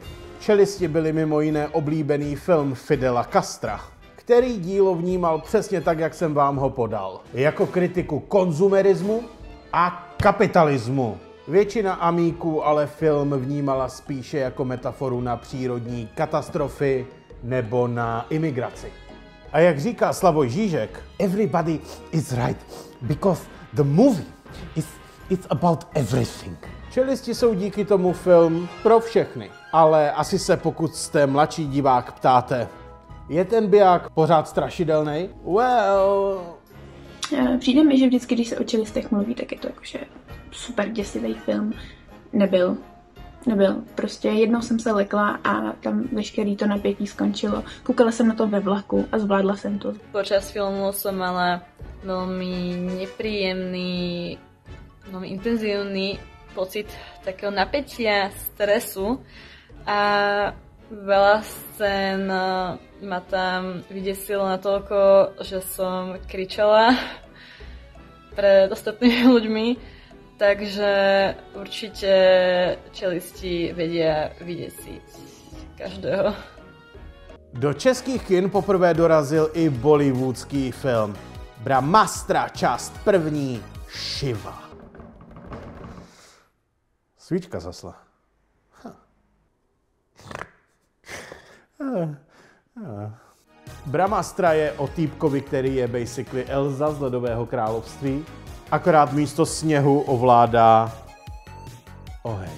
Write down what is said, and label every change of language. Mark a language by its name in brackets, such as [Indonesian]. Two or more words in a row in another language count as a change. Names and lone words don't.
[Czech] Čelisti byli mimo jiné oblíbený film Fidela Castra, který dílo vnímal přesně tak, jak jsem vám ho podal. Jako kritiku konzumerismu a kapitalismu. Většina amíků ale film vnímala spíše jako metaforu na přírodní katastrofy nebo na imigraci. A jak říká Slavoj Žižek, [English] everybody is right, because the movie it's about everything. [Czech] Čelisti jsou díky tomu film pro všechny. Ale asi se, pokud jste mladší divák, ptáte, je ten biják pořád strašidelný? Well... Přijde mi, že vždycky, když se o čelistech mluví, tak je to jakože super děsivý film. Nebyl. Prostě jednou jsem se lekla a tam veškerý to napětí skončilo. Koukala jsem na to ve vlaku a zvládla jsem to. [Slovak] Počas filmu som mala veľmi nepríjemný, veľmi intenzívny pocit takého napätia, stresu a veľa scén ma tam vydesilo natoľko, že som kričala pred ostatnými ľuďmi, takže určite čelisti vedia vydesiť každého. [Czech] Do českých kin poprvé dorazil i bollywoodský film Brahmastra, část první, Shiva. Svíčka zasla. Brahmastra je o týpkovi, který je basically Elsa z Ledového království, akorát místo sněhu ovládá oheň.